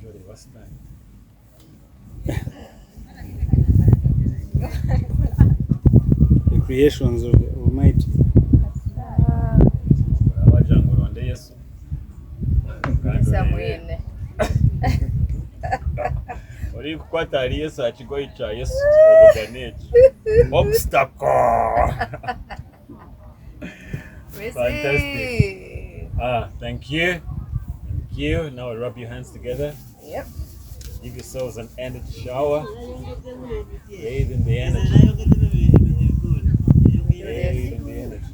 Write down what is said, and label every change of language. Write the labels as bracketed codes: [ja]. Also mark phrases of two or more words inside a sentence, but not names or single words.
[en] first time. The creations of the Almighty. [nyn] Abajangulonde Yesu. Ori kukwata ali Yesu akigoyi kya Yesu obuganeki. [en] Obstacle. Fantastic. Thank you. Thank you. Now rub your hands together. Yep. Give yourselves an energy shower. Bathe in the energy. Bathe in the energy.